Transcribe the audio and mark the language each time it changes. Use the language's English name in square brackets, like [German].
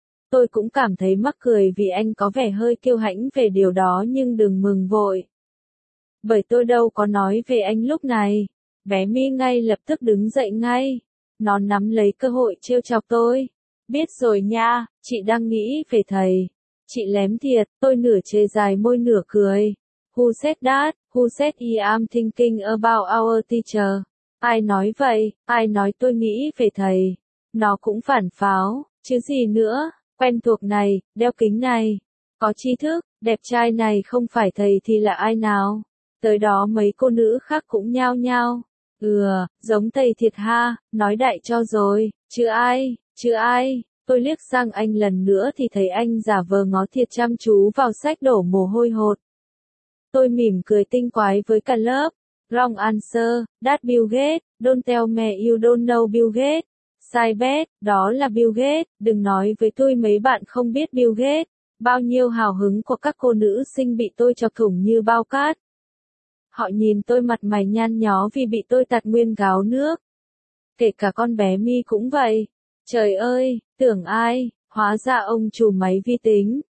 [Vietnamese] Tôi cũng cảm thấy mắc cười vì anh có vẻ hơi kiêu hãnh về điều đó nhưng đừng mừng vội. Bởi tôi đâu có nói về anh lúc này. Bé Mi ngay lập tức đứng dậy ngay. Nó nắm lấy cơ hội trêu chọc tôi. Biết rồi nha, chị đang nghĩ về thầy. Chị lém thiệt, tôi nửa chê dài môi nửa cười. [English] Who said that? Who said I am thinking about our teacher? [Vietnamese] Ai nói vậy? Ai nói tôi nghĩ về thầy? Nó cũng phản pháo, chứ gì nữa? Quen thuộc này, đeo kính này. Có tri thức, đẹp trai này không phải thầy thì là ai nào? Tới đó mấy cô nữ khác cũng nhao nhao. Giống thầy thiệt ha, nói đại cho rồi, chứ ai, tôi liếc sang anh lần nữa thì thấy anh giả vờ ngó thiệt chăm chú vào sách đổ mồ hôi hột. Tôi mỉm cười tinh quái với cả lớp. [English] Wrong answer, that's Bill Gates, don't tell me you don't know Bill Gates. [Vietnamese] Sai bét, đó là Bill Gates, đừng nói với tôi mấy bạn không biết Bill Gates. Bao nhiêu hào hứng của các cô nữ sinh bị tôi chọc thủng như bao cát. Họ nhìn tôi mặt mày nhăn nhó vì bị tôi tạt nguyên gáo nước. Kể cả con bé Mi cũng vậy. Trời ơi, tưởng ai, hóa ra ông chủ máy vi tính.